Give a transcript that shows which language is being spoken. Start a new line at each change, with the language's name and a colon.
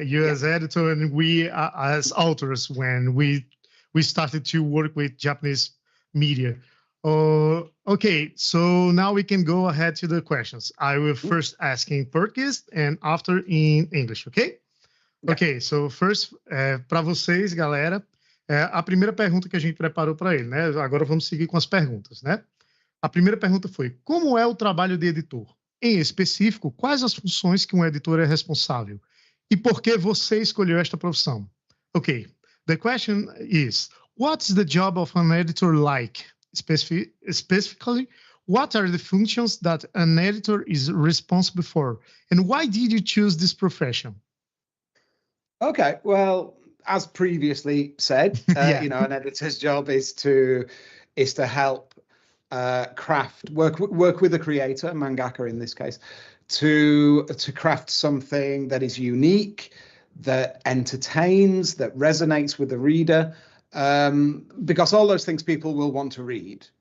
English: You as editor and we as authors when we started to work with Japanese media. Okay, so now we can go ahead to the questions. I will first ask in Portuguese and after in English, okay? Yeah. Ok, so first,
Portuguese: para vocês, galera, a primeira pergunta que a gente preparou para ele, né? Agora vamos seguir com as perguntas, né? A primeira pergunta foi: como é o trabalho de editor? Em específico, quais as funções que um editor é responsável? E por que você escolheu esta profissão?
English: Okay, the question is, what's the job of an editor like? Specifically, what are the functions that an editor is responsible for? And why did you choose this profession? Okay, well, as previously said, you know, an editor's job is to help work with the creator, mangaka in this case, to craft something that is unique, that entertains, that resonates with the reader, because all those things people will want to read.